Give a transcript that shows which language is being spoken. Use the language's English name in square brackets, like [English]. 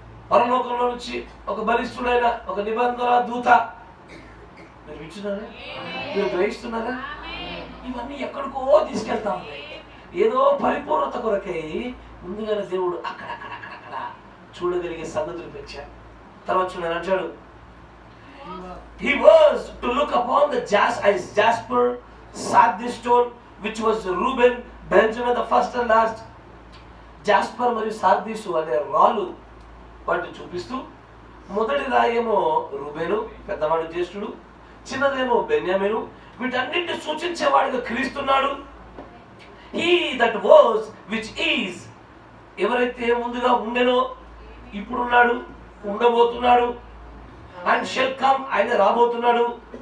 [Telugu] పరలోకంలో నుంచి ఒక బలిష్ఠుడైన ఒక నిబంధన దూత. మీరు వింటున్నారా? మీరు గ్రహిస్తున్నారా? ఇవన్నీ ఎక్కడికో తీసుకెళ్తా ఉన్నాయి. ఏదో పరిపూర్ణత కొరకై ముందుగానే దేవుడు అక్కడక్కడక్కడక్కడ చూడగలిగే సంగతులు పెంచాడు. తర్వాత చూడని అంటాడు, [English] he was to look upon the jasper, sardis stone, which was Reuben, Benjamin the first and last. [Telugu] Jasper మరియు సార్దీసు అనే రాళ్ళు వాటిని చూపిస్తూ, మొదటి రాయేమో రూబేను, పెద్దవాడు జ్యేష్ఠుడు, చిన్నదేమో బెన్యామీను. వీటన్నిటిని సూచించేవాడిగా క్రీస్తున్నాడు. [English] he that was which is, [Telugu] ఎవరైతే ముందుగా ఉండెనో, ఇప్పుడున్నాడు, ఉండబోతున్నాడు, [English] and shall come, [Telugu] ఆయన రాబోతున్నాడు.